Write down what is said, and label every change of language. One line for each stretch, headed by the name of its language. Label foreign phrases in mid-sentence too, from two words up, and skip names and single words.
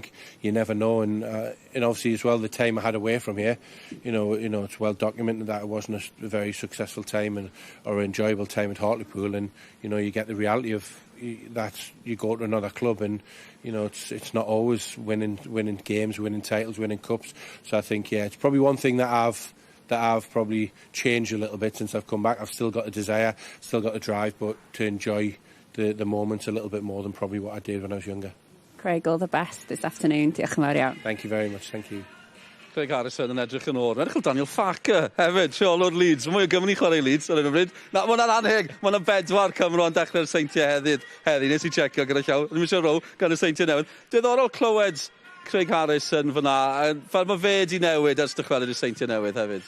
English: You never know, and obviously as well, the time I had away from here, it's well documented that it wasn't a very successful time or enjoyable time at Hartlepool, and you get the reality of that you go to another club, and it's not always winning games, winning titles, winning cups. So I think it's probably one thing that I've probably changed a little bit since I've come back. I've still got a desire, still got a drive, but to enjoy the moments a little bit more than probably what I did when I was younger. Craig, all the best this afternoon.
Welsh: Diolch yn fawr iawn.
English: Thank you very much. Thank you.
Welsh: Craig Harrison yn edrych yn ôl. Edrych Daniel Farker hefyd, rheolwr Leeds. Mwy o Gymru chwarae Leeds ar hyn o bryd. Mae hwnna'n anheg. Mae hwnna'n 4 Cymru yn dechrau'r seintiau heddi. Nes i checio gyda llaw. Ddim eisiau row gan y seintiau newydd. Diddorol clywed Craig Harrison fyna. Fel mae fe di newid ers dychwelyd y seintiau newydd hefyd.